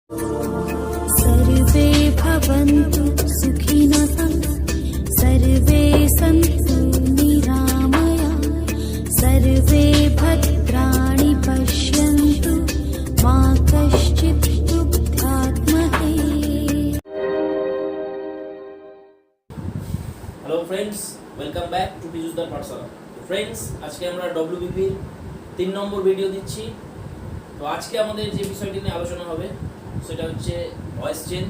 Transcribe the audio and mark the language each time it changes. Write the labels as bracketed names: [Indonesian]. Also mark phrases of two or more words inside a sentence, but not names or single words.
[Sanskrit] सर्वे भवन्तु सुखिनः सर्वे सन्तु निरामया सर्वे भद्राणि पश्यन्तु मा कश्चित् दुःखात्महे। [English] Hello friends, welcome back to পিজুসদার পাঠশালা। [Bangla] ফ্রেন্ডস, আজকে আমরা ডব্লিউবিপির 3 নম্বর ভিডিও দিচ্ছি। তো আজকে আমাদের যে বিষয়টি নিয়ে আলোচনা হবে সেটা হচ্ছে [English] voice change.